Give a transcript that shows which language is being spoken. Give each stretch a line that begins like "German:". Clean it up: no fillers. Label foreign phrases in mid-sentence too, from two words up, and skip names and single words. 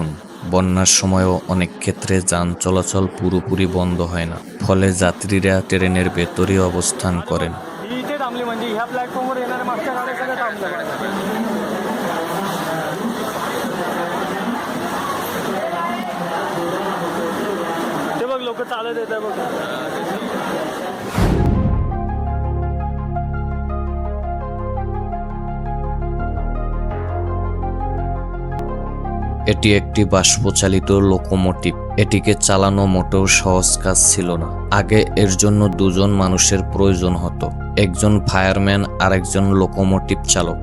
Bangla: বন্যার সময়ও অনেক ক্ষেত্রে যান চলাচল পুরোপুরি বন্ধ হয় না, ফলে যাত্রীরা ট্রেনের ভেতরেই অবস্থান করেন।
Marathi: इथे थांबली म्हणजे ह्या प्लॅटफॉर्मवर येणाऱ्या मागच्या गाड्या सगळ्या थांबल्या. ते बघ लोक चालत येत आहे बघ.
Bangla: এটি একটি বাষ্পচালিত লোকোমোটিভ। এটিকে চালানো মোটেও সহজ কাজ ছিল না। আগে এর জন্য দুজন মানুষের প্রয়োজন হতো, একজন ফায়ারম্যান আর একজন লোকোমোটিভ চালক।